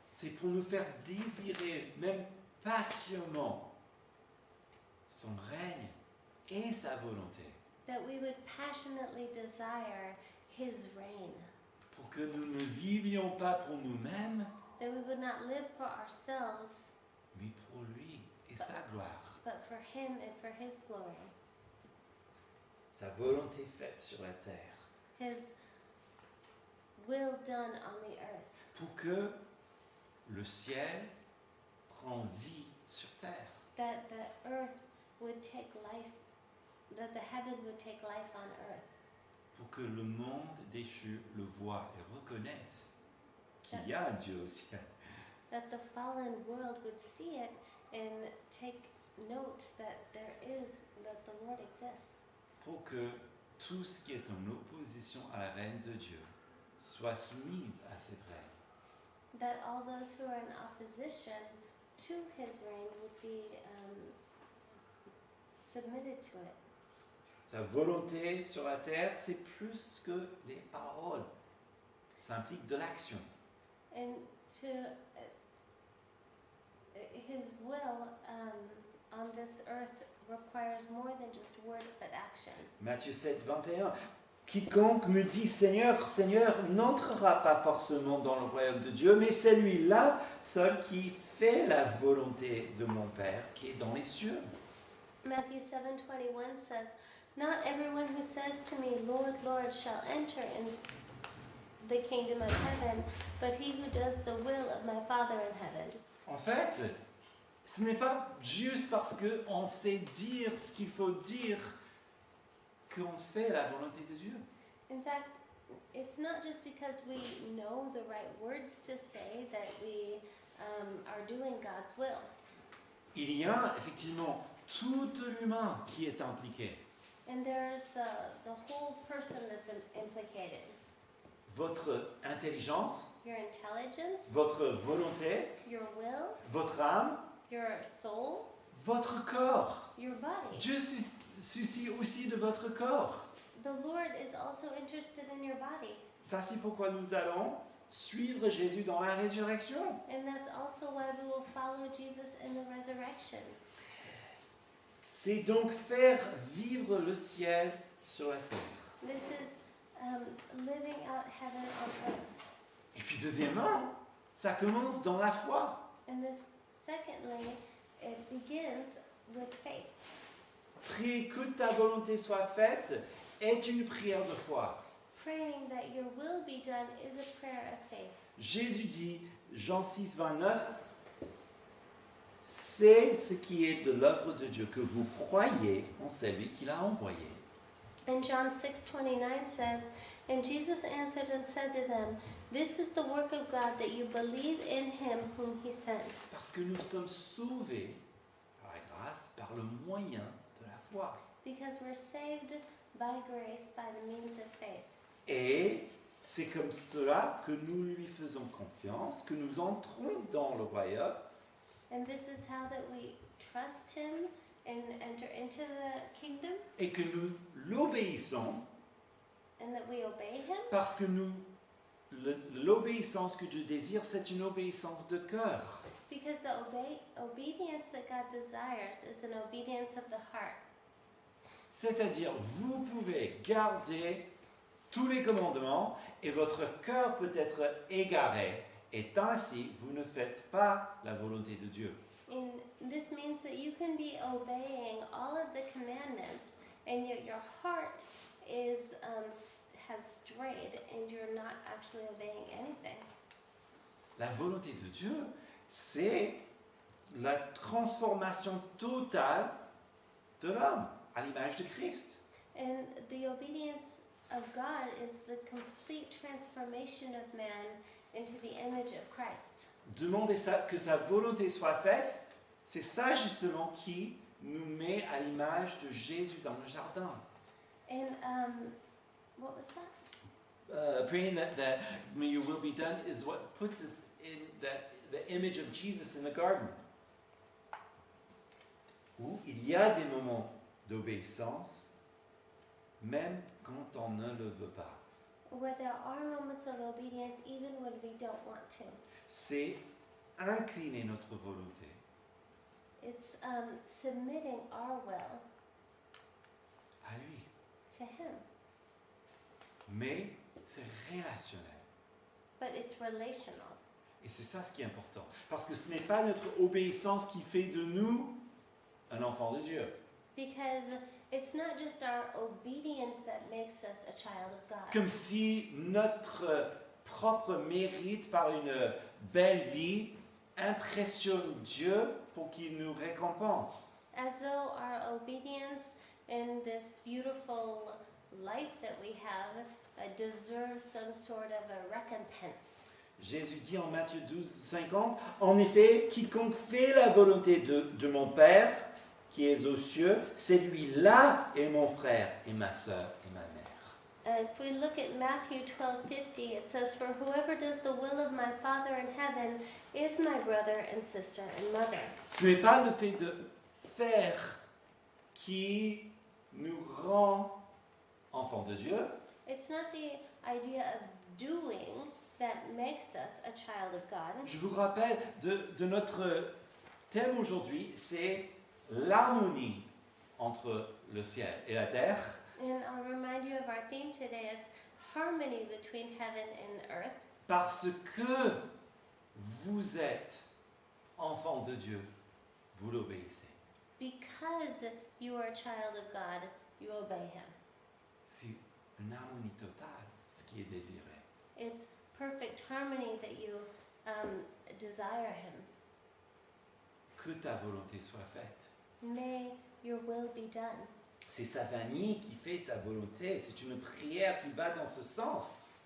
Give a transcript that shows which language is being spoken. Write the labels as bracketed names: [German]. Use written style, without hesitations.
[French] C'est pour nous faire désirer, même passionnément, son règne et sa volonté. [English] that we would passionately desire his reign, [French] Pour que nous ne vivions pas pour nous-mêmes, [English] that we would not live for ourselves, [French] mais pour lui et sa gloire. [English] but for him and for his glory, [French] Sa volonté faite sur la terre. [English] his will done on the earth, [French] Pour que le ciel prenne vie sur terre. [English] that the earth would take life, that the heaven would take life on earth, [French] Pour que le monde déchu le voie et reconnaisse qu'il y a un Dieu au ciel. [English] that the fallen world would see it and take note that that the Lord exists, [French] Pour que tout ce qui est en opposition à la règne de Dieu soit soumis à cette règne. [English] that all those who are in opposition to his reign would be submitted to it. [French] Sa volonté sur la terre, c'est plus que les paroles. Ça implique de l'action. [English] And to his will on this earth requires more than just words but action. [French] Matthieu 7, 21. Quiconque me dit Seigneur, Seigneur, n'entrera pas forcément dans le royaume de Dieu, mais celui-là seul qui fait la volonté de mon Père qui est dans les cieux. [English] Matthew 7:21 says, "Not everyone who says to me, Lord, Lord, shall enter into the kingdom of heaven, but he who does the will of my Father in heaven." [French] En fait, ce n'est pas juste parce qu'on sait dire ce qu'il faut dire qu'on fait la volonté de Dieu. [English] In fact, it's not just because we know the right words to say that we are doing God's will. [French] Il y a effectivement tout l'humain qui est impliqué. [English] And there's the whole person that's implicated. [French] Votre intelligence, [English] Your intelligence, [French] votre volonté, [English] your will, [French] votre âme, [English] your soul, [French] votre corps. [English] your body. [French] Dieu se soucie aussi de votre corps. [English] The Lord is also interested in your body. [French] Ça, c'est pourquoi nous allons suivre Jésus dans la résurrection. [English] And that's also why we will follow Jesus in the resurrection. [French] C'est donc faire vivre le ciel sur la terre. [English] This is living out heaven on earth. [French] Et puis deuxièmement, ça commence dans la foi. [English] And this, secondly, it begins with faith. [French] Prier que ta volonté soit faite est une prière de foi. [English] Praying that your will be done is a prayer of faith. [French] Jésus dit, Jean 6, 29, c'est ce qui est de l'œuvre de Dieu, que vous croyez en celui qu'il a envoyé. [English] And John 6:29 says, "And Jesus answered and said to them, This is the work of God, that you believe in him whom he sent." [French] Parce que nous sommes sauvés par la grâce, par le moyen de la foi. [English] Because we're saved by grace by the means of faith. [French] Et c'est comme cela que nous lui faisons confiance, que nous entrons dans le royaume. [English] And this is how that we trust him and enter into the kingdom, [French] Et que nous l'obéissons [English] and that we obey him, [French] parce que l'obéissance que Dieu désire, c'est une obéissance de cœur. [English] because the obedience that God desires is an obedience of the heart. [French] C'est-à-dire, vous pouvez garder tous les commandements et votre cœur peut être égaré. Et ainsi, vous ne faites pas la volonté de Dieu. [English] And this means that you can be obeying all of the commandments, and yet your heart is has strayed, and you're not actually obeying anything. [French] La volonté de Dieu, c'est la transformation totale de l'homme à l'image de Christ. [English] And the obedience of God is the complete transformation of man into the image of Christ. [French] Demander que sa volonté soit faite, c'est ça justement qui nous met à l'image de Jésus dans le jardin. [English] And what was that? Praying that may your will be done is what puts us in the image of Jesus in the garden. [French] où il y a des moments d'obéissance, même quand on ne le veut pas. [English] Where there are moments of obedience even when we don't want to. [French] C'est incliner notre volonté [English] It's submitting our will [French] à lui. [English] to Him. [French] Mais c'est relationnel. [English] But it's relational. [French] Et c'est ça ce qui est important. Parce que ce n'est pas notre obéissance qui fait de nous un enfant de Dieu. [English] Because it's not just our obedience that makes us a child of God. [French] Comme si notre propre mérite par une belle vie impressionne Dieu pour qu'il nous récompense. [English] As though our obedience in this beautiful life that we have deserves some sort of a recompense. [French] Jésus dit en Matthieu 12, 50, « En effet, quiconque fait la volonté de mon Père, qui est aux cieux, celui-là est mon frère et ma sœur et ma mère. » [English] If we look at Matthew 12:50, it says, "For whoever does the will of my Father in heaven is my brother and sister and mother." [French] Ce n'est pas le fait de faire qui nous rend enfants de Dieu, [English] It's not the idea of doing that makes us a child of God. [French] Je vous rappelle de notre thème aujourd'hui, c'est l'harmonie entre le ciel et la terre, [English] And I'll remind you of our theme today. It's harmony between heaven and earth. [French] parce que vous êtes enfant de Dieu, vous l'obéissez. [English] Because you are a child of God, you obey Him. [French] C'est une harmonie totale, ce qui est désiré. [English] It's perfect harmony that you desire Him. [French] Que ta volonté soit faite. [English] May your will be done. [French] C'est sa famille qui fait sa volonté, c'est une prière qui va dans ce sens.